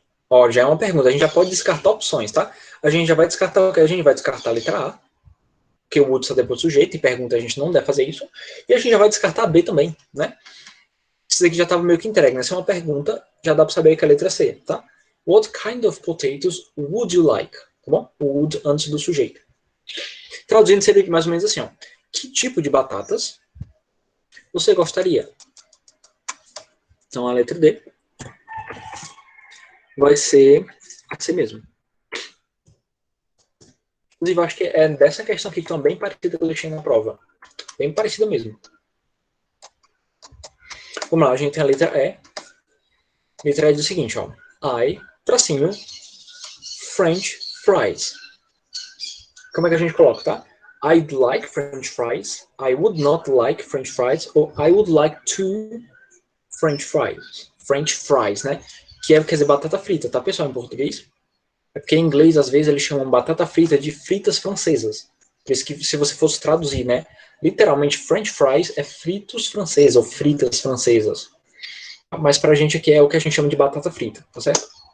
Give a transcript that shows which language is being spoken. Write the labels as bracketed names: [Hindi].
[Portuguese] Ó, já é uma pergunta. A gente já pode descartar opções, tá? A gente já vai descartar o que? A gente vai descartar a letra A, que o would está depois do sujeito, e pergunta a gente não deve fazer isso. E a gente já vai descartar a B também, né? Isso aqui já estava meio que entregue, né? Se é uma pergunta, já dá para saber que é a letra C, tá? [English] What kind of potatoes would you like? [Portuguese] Tá bom? O would antes do sujeito. Traduzindo seria mais ou menos assim, ó. Que tipo de batatas você gostaria? Então a letra D vai ser a C mesmo. Inclusive, eu acho que é dessa questão aqui que está bem parecida que eu deixei na prova. Bem parecida mesmo. Vamos lá, a gente tem a letra E. A letra E diz o seguinte, ó. [English] I, tracinho, French fries. [Portuguese] Como é que a gente coloca, tá? [English] I'd like French fries. I would not like French fries. [Portuguese] Ou [English] I would like two French fries. French fries, né? [Portuguese] Que quer dizer batata frita, tá, pessoal, em português? É porque em inglês, às vezes, eles chamam batata frita de fritas francesas. Por isso que, se você fosse traduzir, né? Literalmente, French fries é fritos franceses, ou fritas francesas. Mas pra gente aqui é o que a gente chama de batata frita, tá certo?